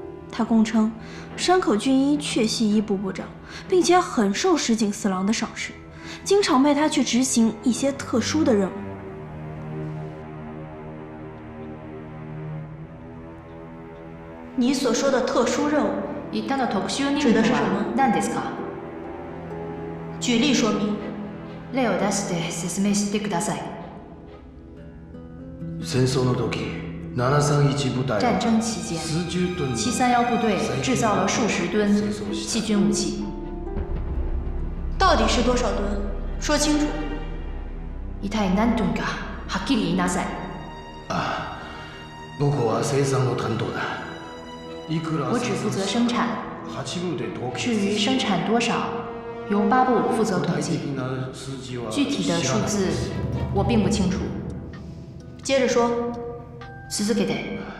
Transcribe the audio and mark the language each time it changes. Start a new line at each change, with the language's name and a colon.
Chinese: 他供称，山口俊一确系一部部长，并且很受石井四郎的赏识，经常派他去执行一些特殊的任务。你所说的特殊任务，指的是什么？举例说明。
Japanese: 例を出して説明してください。戦争の時。
Chinese: 战争期间，731部队制造了数十吨细菌武器。到底是多少吨？说清楚。
Japanese: 一体何吨かはっきり言いなさい。僕は生産の担当だ。
Chinese: 我只负责生产，至于生产多少，由8部负责统计。具体的数字我并不清楚。接着说。
Japanese: 続けて。